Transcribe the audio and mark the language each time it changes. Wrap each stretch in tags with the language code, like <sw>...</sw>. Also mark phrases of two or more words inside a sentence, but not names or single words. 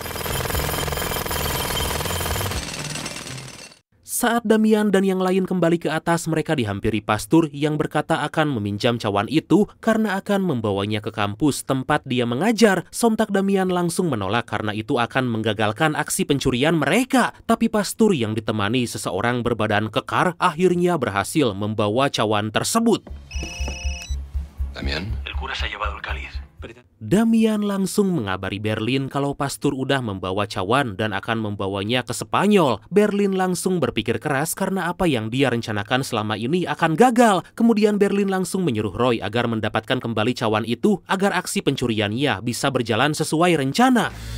<id>Saat Damian dan yang lain kembali ke atas, mereka dihampiri pastor yang berkata akan meminjam cawan itu karena akan membawanya ke kampus tempat dia mengajar. Sontak Damian langsung menolak karena itu akan menggagalkan aksi pencurian mereka. Tapi pastor yang ditemani seseorang berbadan kekar akhirnya berhasil membawa cawan tersebut.</id> <es>Damián. El cura se ha llevado el cáliz.</es> <id>Damián langsung mengabari Berlin kalau pastur udah membawa cawan dan akan membawanya ke Spanyol. Berlin langsung berpikir keras karena apa yang dia rencanakan selama ini akan gagal. Kemudian Berlin langsung menyuruh Roy agar mendapatkan kembali cawan itu agar aksi pencuriannya bisa berjalan sesuai rencana.</id>